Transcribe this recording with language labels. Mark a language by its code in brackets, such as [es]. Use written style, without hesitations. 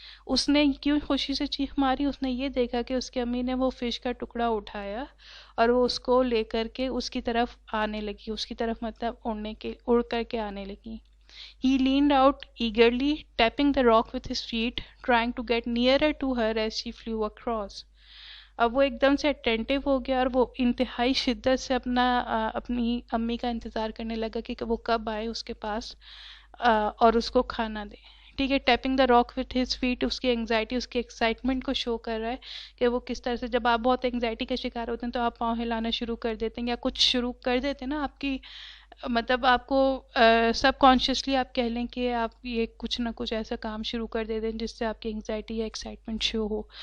[ur] اس نے کیوں خوشی سے چیخ ماری؟ اس نے یہ دیکھا کہ اس کی امی نے وہ فش کا ٹکڑا اٹھایا اور وہ اس کو لے کر کے اس کی طرف آنے لگی، اس کی طرف مطلب اڑ کر کے آنے لگی. [en] He leaned out eagerly, tapping the rock with his feet, trying to get nearer to her as she flew across. [ur] اب وہ ایک دم سے اٹینٹیو ہو گیا اور وہ انتہائی شدت سے اپنی امی کا انتظار کرنے لگا کہ وہ کب آئے اس کے پاس اور اس کو کھانا دے. ٹھیک ہے. [en] tapping the rock with his feet, [ur] اس کی انگزائٹی، اس کی ایکسائٹمنٹ کو شو کر رہا ہے کہ وہ کس طرح سے، جب آپ بہت انگزائٹی کا شکار ہوتے ہیں تو آپ پاؤں ہلانا شروع کر دیتے ہیں یا کچھ شروع کر دیتے ہیں نا، آپ کی مطلب آپ کو سب کانشیسلی آپ کہہ لیں کہ آپ یہ کچھ نہ کچھ ایسا کام شروع کر دیتے ہیں جس سے آپ کی انگزائٹی یا ایکسائٹمنٹ شو ہو.